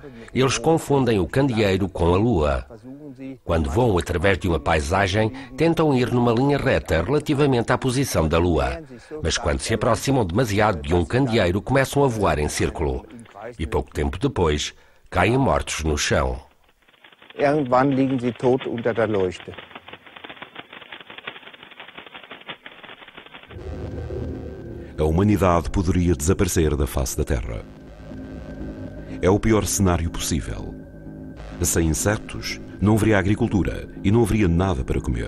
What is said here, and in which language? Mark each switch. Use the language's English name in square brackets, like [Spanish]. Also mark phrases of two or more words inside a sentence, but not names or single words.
[Portuguese] Eles confundem o candeeiro com a lua. Quando voam através de uma paisagem, tentam ir numa linha reta relativamente à posição da lua. Mas quando se aproximam demasiado de um candeeiro, começam a voar em círculo. E pouco tempo depois, caem mortos no chão. [German] Irgendwann liegen sie tot unter der Leuchte. [Portuguese] A humanidade poderia desaparecer da face da Terra. É o pior cenário possível. Sem insetos, não haveria agricultura e não haveria nada para comer.